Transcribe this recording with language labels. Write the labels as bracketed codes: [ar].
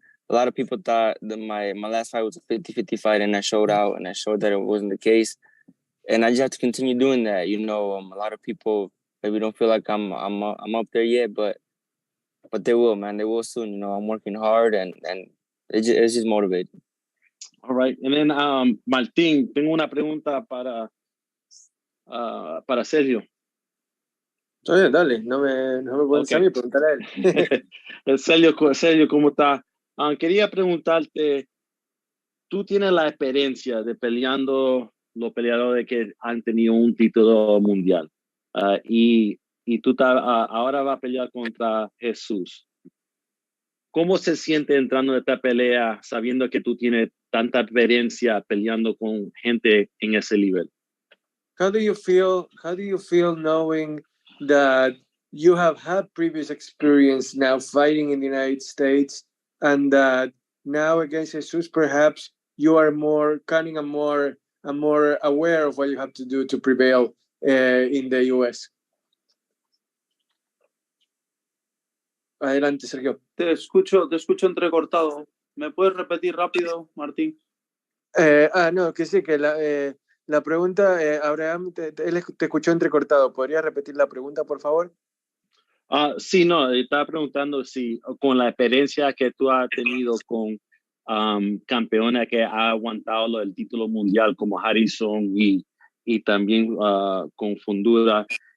[en] A lot of people thought that my last fight was a 50-50 fight, and I showed out, and I showed that it wasn't the case, and I just have to continue doing that. A lot of people maybe don't feel like I'm up there yet, but they will, man. They will soon. I'm working hard, and it's just motivating. All right. And then, [es] Martín, tengo una pregunta para Sergio. Oye, dale, no me preguntes a mí, preguntar a él. Sergio, ¿cómo está? Quería preguntarte, tú tienes la experiencia de peleando los peleadores que han tenido un título mundial y tú ahora vas a pelear contra Jesús. ¿Cómo se siente entrando en esta pelea sabiendo que tú tienes tanta experiencia peleando con gente en ese nivel? [en] How do you feel knowing that you have had previous experience now fighting in the United States, and that now against Jesus, perhaps you are more cunning and more aware of what you have to do to prevail in the US? [es] Adelante, Sergio. Te escucho entrecortado. ¿Me puedes repetir rápido, Martín? No, que sí, que la pregunta, Abraham, él te escuchó entrecortado. ¿Podría repetir la pregunta, por favor? Sí, no, estaba preguntando si con la experiencia que tú has tenido con campeones que ha aguantado el título mundial como Harrison y también con Fundura,